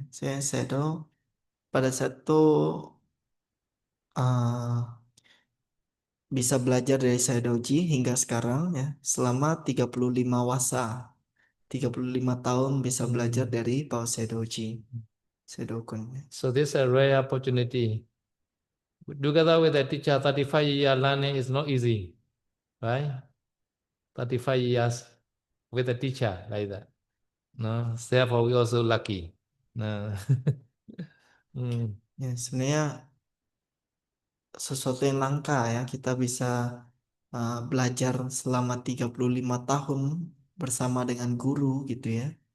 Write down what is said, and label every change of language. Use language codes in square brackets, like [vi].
[id] Saya Shadow pada saat itu uh, bisa belajar dari Shadowji hingga sekarang ya selama 35 wasa. 35 tahun bisa belajar dari Paul Shadowji. Shadow Kun. [en] So this is a rare opportunity. Together with the teacher, 35 year learning is not easy, right? 35 years with a teacher like that. No, therefore we also lucky. No. [id] Ya, sebenarnya sesuatu yang langka ya kita bisa belajar selama 35 tahun bersama dengan guru gitu ya.